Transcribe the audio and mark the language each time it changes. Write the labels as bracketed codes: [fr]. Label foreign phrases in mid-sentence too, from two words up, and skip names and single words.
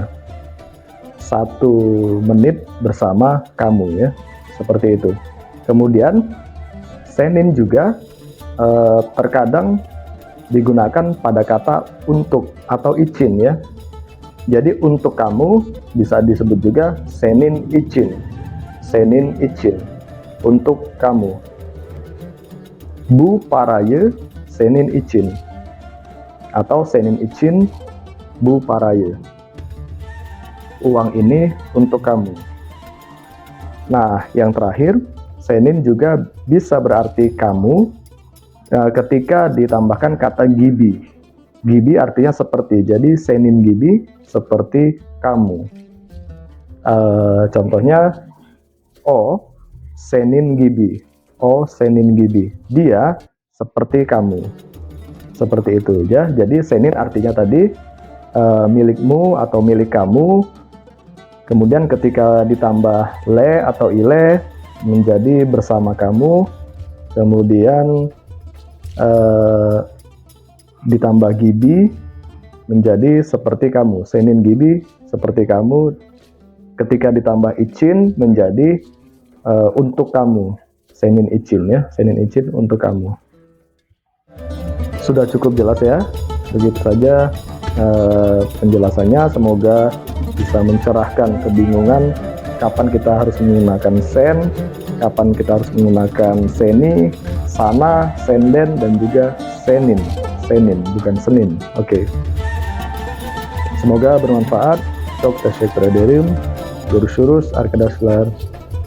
[id] 1 menit bersama kamu ya, seperti itu. Kemudian senin juga terkadang digunakan pada kata untuk atau için ya. Jadi untuk kamu bisa disebut juga [tr] senin için. Senin için, [id] untuk kamu. [tr] Bu parayı senin için, [id] atau [tr] senin için bu parayı. [id] Uang ini untuk kamu. Nah, yang terakhir, senin juga bisa berarti kamu ketika ditambahkan kata gibi. Gibi artinya seperti, jadi [tr] senin gibi [id] seperti kamu. Contohnya [tr] o senin gibi, o senin gibi, [id] dia seperti kamu, seperti itu ya. Jadi senin artinya tadi milikmu atau milik kamu, kemudian ketika ditambah le atau ile menjadi bersama kamu, kemudian ditambah gibi menjadi seperti kamu. [tr] Senin gibi [id] seperti kamu. Ketika ditambah için menjadi untuk kamu. [tr] Senin için [id] ya, [tr] senin için [id] untuk kamu. Sudah cukup jelas ya. Begitu saja penjelasannya. Semoga bisa mencerahkan kebingungan kapan kita harus menggunakan sen, kapan kita harus menggunakan seni, sana, senden, dan juga senin. Senin, bukan senin. Oke. Semoga bermanfaat. [tr] Çok teşekkür ederim. Görüşürüz arkadaşlar.